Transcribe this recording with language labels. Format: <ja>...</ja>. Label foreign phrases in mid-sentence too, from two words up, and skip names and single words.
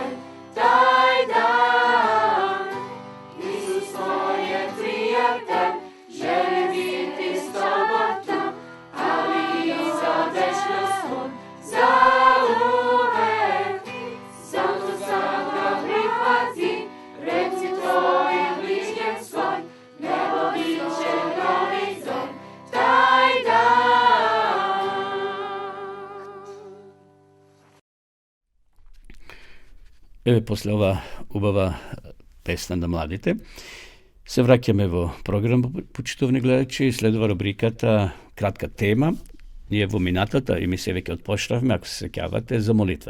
<sr>Taj dan, Isus tvoj je prijatelj, želi biti s tobom tu, ali i za večnost on, za uvek. Zato sad ga prihvati, reci tvojim bližnjem svoj, nebo biće novi zor, taj dan.</sr> <mk>Еве после ова убава песна да младите, се враќаме во програм, почитувани гледачи, следува рубриката кратка тема. Ние во минатата емисија веќе отпочнавме, ако се сеќавате, за молитва.</mk>